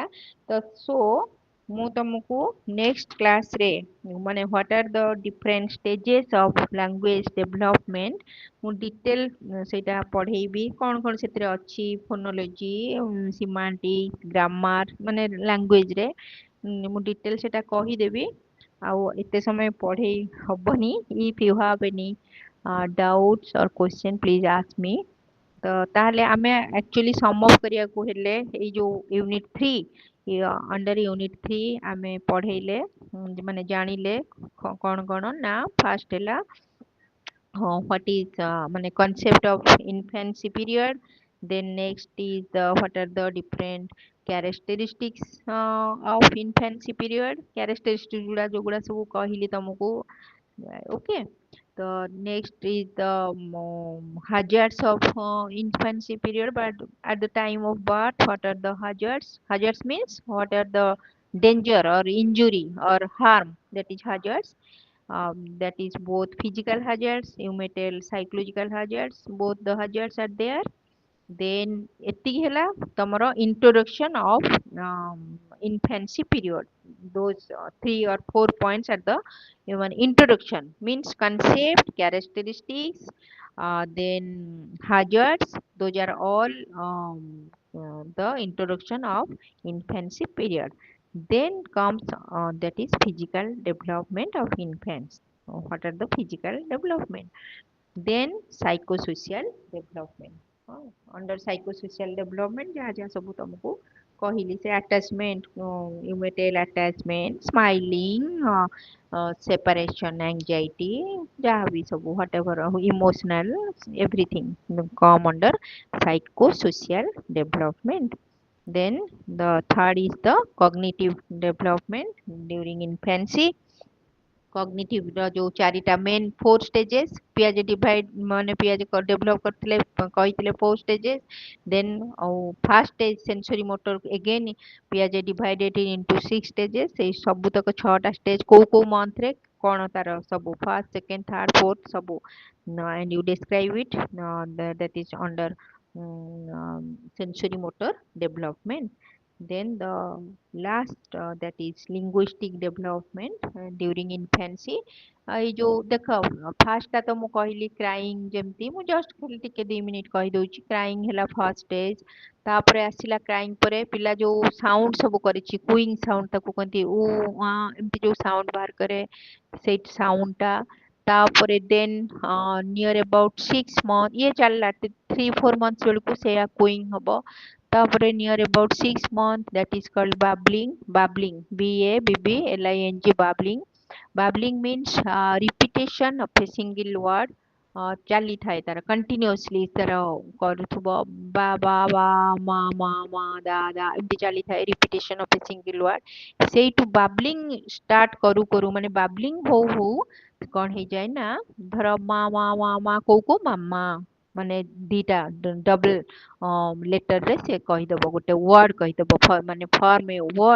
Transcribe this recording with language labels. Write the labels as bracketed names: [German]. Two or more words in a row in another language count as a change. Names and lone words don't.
[Odia] ତ ସୋ ମୁଁ ତମକୁ ନେକ୍ସଟ କ୍ଲାସରେ ମାନେ [English] what are the different stages of language development, [Odia] ମୁଁ ଡିଟେଲ ସେଇଟା ପଢେଇବି, କଣ କଣ ସେଥିରେ ଅଛି, ଫୋନୋଲୋଜି, ସିମାଣ୍ଟିକ, ଗ୍ରାମାର, ମାନେ ଲାଙ୍ଗୁଏଜରେ ମୁଁ ଡିଟେଲ ସେଟା କହିଦେବି। ଆଉ ଏତେ ସମୟ ପଢେଇ ହବନି, [English] if you have any doubts or question please ask me। [Odia] ତ ତାହେଲେ ଆମେ ଆକ୍ଚୁଆଲି ସମ୍ ଅଫ୍ କରିବାକୁ ହେଲେ ଏଇ ଯୋଉ ୟୁନିଟ 3, [English] under unit 3 [Odia] ଆମେ ପଢେଇଲେ ମାନେ ଜାଣିଲେ କଣ କଣ ନା, ଫାର୍ଷ୍ଟ ହେଲା [English] what is [Odia] ମାନେ [English] concept of infancy period, then next is what are the different characteristics of infancy period, characteristics [Odia] ଗୁଡା ଯୋଉଗୁଡା ସବୁ କହିଲି ତମକୁ। [English] Okay, the next is the hazards of infancy period, but at the time of birth what are the hazards, hazards means what are the danger or injury or harm, that is hazards. That is both physical hazards, you may tell psychological hazards, both the hazards are there. then [Odia] ଏତିକି ହେଲା ତମର [English] introduction of infancy period. Those 3 or 4 points are the even introduction, means concept, characteristics, then hazards. Those are all the introduction of infancy period. Then comes that is physical development of infants. What are the physical development? Then psychosocial development. Under psychosocial development [Odia] ଯାହା ଯାହା ସବୁ ତମକୁ କହିଲି, ସେ [English] attachment, you may tell attachment, smiling, separation anxiety, [Odia] ଯାହା ବି ସବୁ [English] whatever emotional, everything come under psychosocial development. Then the third is the cognitive development during infancy. [Odia] କଗ୍ନିଟିଭ ର ଯୋଉ ଚାରିଟା [English] main 4 stages, [Odia] ପିଆଜେ ଡିଭାଇଡ ମାନେ ପିଆଜେ ଡେଭଲପ କରିଥିଲେ କହିଥିଲେ 4 stages. [English] then ଆଉ first stage sensory motor again Piaget divided into 6 stages. [Odia] ସେଇ ସବୁତକ 6ଟା ଷ୍ଟେଜ କୋଉ କୋଉ ମନ୍ଥ ରେ କଣ ତାର ସବୁ [English] first second third fourth [Odia] ସବୁ, [English] and you describe it, that is under sensory motor development. Then the last, that is linguistic development during infancy. [Odia] ଏଇ ଯୋଉ ଦେଖ ଫାର୍ଷ୍ଟ ଟା ତ ମୁଁ କହିଲି କ୍ରାଇଂ, ଯେମିତି ମୁଁ ଜଷ୍ଟ ଖାଲି ଟିକେ 2 ମିନିଟ କହିଦଉଛି। କ୍ରାଇଂ ହେଲା ଫାର୍ଷ୍ଟ ଷ୍ଟେଜ। ତାପରେ ଆସିଲା କ୍ରାଇଂ ପରେ ପିଲା ଯୋଉ ସାଉଣ୍ଡ ସବୁ କରିଛି, [English] cooing sound [Odia] ତାକୁ କହନ୍ତି, ଉ ଏମିତି ଯୋଉ ସାଉଣ୍ଡ ବାହାର କରେ, ସେଇ ସାଉଣ୍ଡ ଟା। ତାପରେ [English] then near about 6 month [Odia] ଇଏ ଚାଲିଲା, 3-4 months ବେଳକୁ ସେଇଆ କୁଇଂ ହବ। ତାପରେ [English] near about 6 month, that is called babbling. Babbling, BABBLING, babbling. Babbling means repetition of a single word. [Odia] ଚାଲିଥାଏ ତାର କଣ୍ଟିନ୍ୟୁଅସଲି, ତାର କରୁଥିବ ବା ବା ବା ମା ମା ମା ଦା ଦା ଏମିତି ଚାଲିଥାଏ, [English] repetition of a single word. [Odia] ସେଇଠୁ [English] babbling start [Odia] କରୁ କରୁ, ମାନେ ବାବଲିଂ ହଉ ହଉ କଣ ହେଇଯାଏ ନା, ଧର ମା ମା ମା ମା କହୁ କହୁ ମାମା, ମାନେ ଦିଟା ଡବଲ ଲେଟରରେ ସେ କହିଦବ, ଗୋଟେ ୱାର୍ଡ କହିଦବ, ମାନେ [English] form a word.